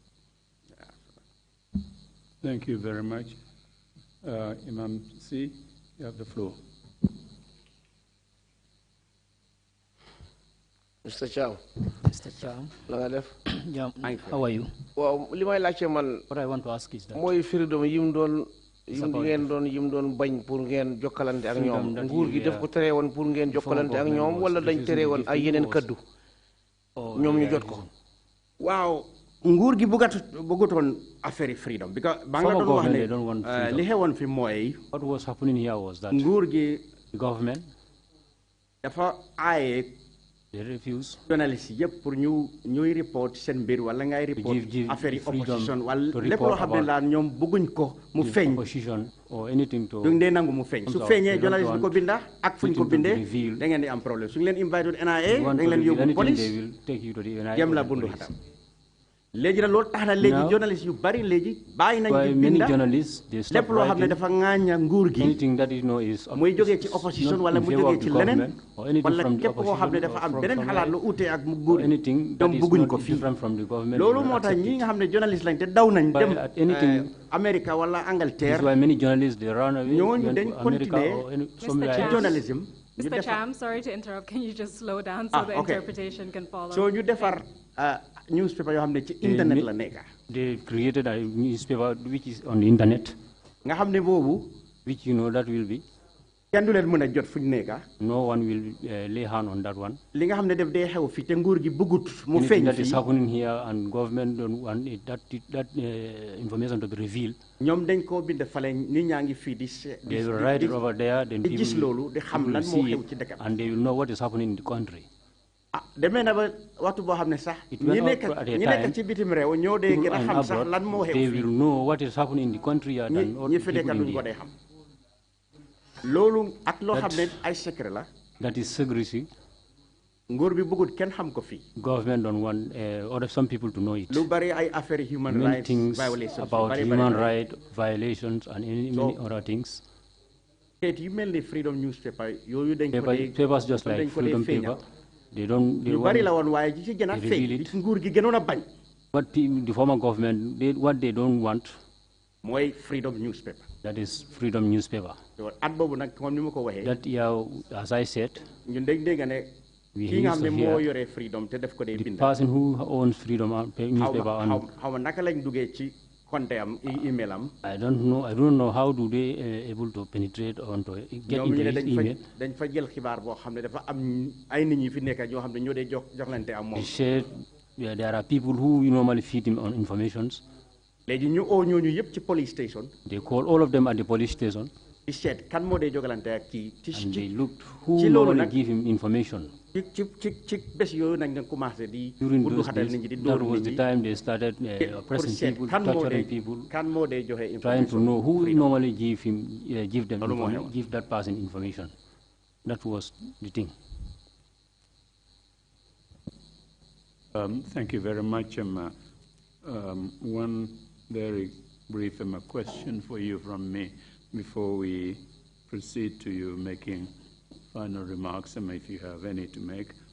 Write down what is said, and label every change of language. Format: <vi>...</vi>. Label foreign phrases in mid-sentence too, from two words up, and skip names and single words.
<en>Thank you very much. Imam C, you have the floor. Mr. Cham. Mr. Cham. How are you? Well, what I want to ask is that</en> <wo>freedom yim doon bañ pour ngeen jokkalante ak ñoom nguur gi def ko tere woon pour ngeen jokkalante ak ñoom wala dañ tere woon ay yeneen kaddu ñoom ñu jot ko waaw nguur gi bëggutoon affaire freedom because ba nga doon wax ne li xewoon fi mooy</wo> <en>what was happening here was that</en> <wo>nguur gi</wo> <en>government</en> <wo>dafa aaye</wo> <en>they refuse</en> <wo>journaliste yëpp pour ñuy report seen mbir wala ngay report affaire yi opposition wala lépp loo xam ne daal ñoom bëgguñ ko mu feeñ</wo> <en>opposition or anything to</en> <wo>duñ dee nangu mu feeñ su feeñee journaliste bu ko binda ak fuñ ko bindee da ngeen di am problème su ñu leen invité NIA da ngeen leen yóbbu police jëm la bundu xatam léegi nag loolu tax na léegi journaliste yu bari léegi bàyyi nañ di binda lépp loo xam ne dafa ŋaaña nguur gi muy jógee ci opposition wala mu jógee ci leneen wala képp koo xam ne dafa am beneen xalaat lu ute ak mu nguur ñoom bëgguñ ko fii loolu moo tax ñi nga xam ne journaliste lañ te daw nañ dem Amérique wala Angleterre ñooñu dañ continuer ci journalisme.</wo> <en>Mr. Cham, sorry to interrupt. Can you just slow down so the interpretation can follow?</en> <wo>So ñu defar newspaper yoo xam ne ci internet la nekk.</wo> <en>They created a newspaper which is on the internet.</en> <wo>Nga xam ne boobu.</wo> <en>Which you know that will be.</en> <wo>kenn du leen mën a jot fu ñu nekk.</wo> <en>No one will lay hand on that one.</en> <wo>li nga xam ne def day xew fii te nguur gi bëggut mu feeñ fii.</wo> <en>That is happening here and government don't want that information to be revealed.</en> <wo>ñoom dañ koo bind fale nit ñaa ngi fii di.</wo> <en>They will write it over there, then people</en> <wo>gis loolu di xam lan moo xew ci dëkk</wo> <en>and they will know what is happening in the country.</en> <wo>demee na ba waxtu boo xam ne sax. ñi nekk ci bitim réew ñoo dee gën a xam sax lan moo xew fii.</wo> <en>They will know what is happening in the country and</en> <wo>ñi fi nekk duñ ko dee xam. loolu ak loo xam ne ay secret la.</wo> <en>That is secrecy.</en> <wo>nguur bi bëggut kenn xam ko fii.</wo> <en>Government don't want some people to know it.</en> <wo>lu bari ay affaire</wo> <en>human rights violations. About human rights violations and many other things.</en> <wo>yu mel ni</wo> <en>freedom newspaper</en> <wo>yooyu dañ ko dee</wo> <en>papers just like freedom paper. They</en> <wo>bari la woon waaye ji ci gën a feeñ nguur gi gënoon a bañ.</wo> <en>But the former government, what they don't want.</en> <wo>mooy</wo> <en>freedom newspaper. That is freedom newspaper.</en> <wo>at boobu nag comme ni ma ko waxee.</wo> <en>That year, as I said.</en> <wo>ñun dégg ne. ki nga xam ne moo yore freedom te def ko dee bind.</wo> <en>The person who owns freedom newspaper.</en> <wo>xaw ma naka lañ duggee ci compte am email am.</wo> <en>I don't know how do they able to penetrate onto get into his email.</en> <wo>dañ fa jël xibaar boo xam ne dafa am ay nit ñi fi nekk ñoo xam ne ñoo dee joxlante am moom.</wo> <en>They said there are people who normally feed him on informations.</en> <wo>léegi ñu oo ñooñu yëpp ci</wo> <en>police station. They call all of them at the police station.</en> <wo>di seet kan moo dee jogalante ak kii.</wo> <en>And they looked who normally give him information.</en> <wo>ci bés yooyu nag nga commencé di.</wo> <en>During those days, that was the time they started oppressing people, torturing people,</en> <wo>kan moo dee joxe information.</wo> <en>trying to know who normally give that person information. That was the thing. Thank you very much, Emma. One very brief question for you from me before we proceed to you making final remarks, Emma, if you have any to make.</en>